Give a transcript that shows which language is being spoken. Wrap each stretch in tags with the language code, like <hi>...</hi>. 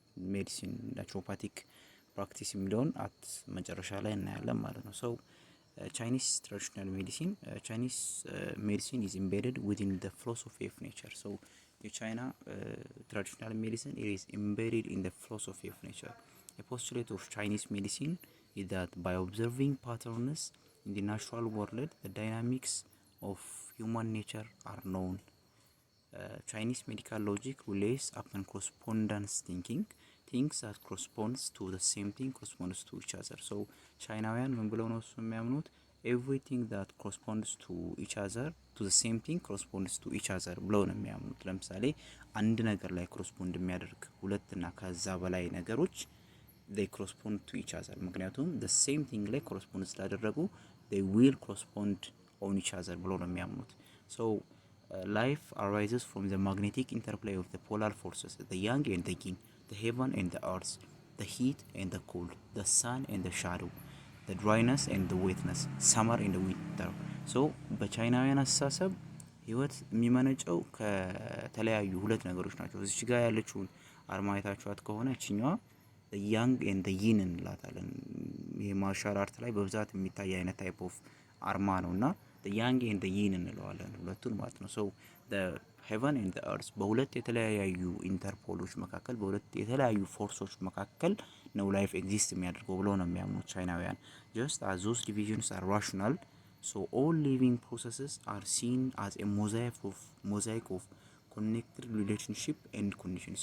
<am>ሜዲሲን፣ ናቹሮፓቲክ ፕራክቲስ የሚለውን መጨረሻ ላይ እናያለን ማለት ነው። ሰው</am> <en>Chinese traditional medicine, Chinese medicine is embedded within the philosophy of nature. So the China traditional medicine, it is embedded in the philosophy of nature. A postulate of Chinese medicine is that by observing patterns in the natural world, the dynamics of human nature are known. Chinese medical logic relies upon correspondence thinking. Things that corresponds to the same thing corresponds to each other.</en> <am>So ቻይናውያን ምን ብለው ነው እሱ የሚያምኑት?</am> <en>everything that corresponds to each other to the same thing corresponds to each other</en> <am>ብለው ነው የሚያምኑት። ለምሳሌ አንድ ነገር ላይ ኮረስፖንድ የሚያደርግ ሁለትና ከዛ በላይ ነገሮች</am> <en>they correspond to each other። ምክንያቱም the same thing ላይ correspond ስላደረጉ they will correspond on each other</en> <am>ብለው ነው የሚያምኑት።</am> <en>So life arises from the magnetic interplay of the polar forces, the yang and the yin, the heaven and the earth, the heat and the cold, the sun and the shadow, the dryness and the wetness, summer and the winter.</en> <am>So በቻይናውያን አስተሳሰብ ህይወት የሚመነጨው ከተለያዩ ሁለት ነገሮች ናቸው። እዚህ ጋር ያለችውን አርማ አይታችኋት ከሆነ እቺኛዋ</am> <en>the yang and the yin</en> <am>እንላታለን። ይሄ ማርሻል አርት ላይ በብዛት የሚታይ አይነት ታይፕ ኦፍ አርማ ነውና</am> <en>the yang and the yin</en> <am>እንለዋለን ሁለቱን ማለት ነው።</am> <en>so the heaven and the earth</en> <am>በሁለት የተለያዩ ኢንተርፖሎች መካከል በሁለት የተለያዩ ፎርሶች መካከል ነው ላይፍ ኤግዚስት የሚያደርገው ብለው ነው የሚያምኑት ቻይናውያን።</am> <en>just as those divisions are rational, so all living processes are seen as a mosaic of connected relationship and condition.</en>